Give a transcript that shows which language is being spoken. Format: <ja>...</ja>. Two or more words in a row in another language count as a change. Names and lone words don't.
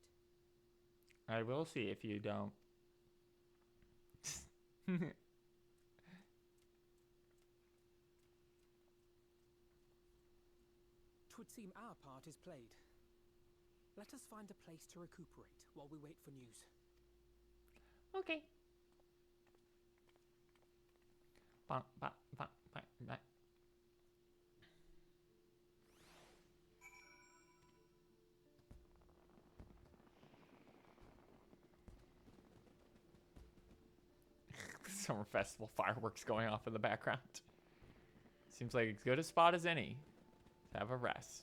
<en>I will see if you don't. Twould seem our part is played. Let us find a place to recuperate while we wait for news. Okay. Ba, ba, ba, ba, ba. Summer festival fireworks going off in the background. Seems like as good a spot as any to have a rest.</en>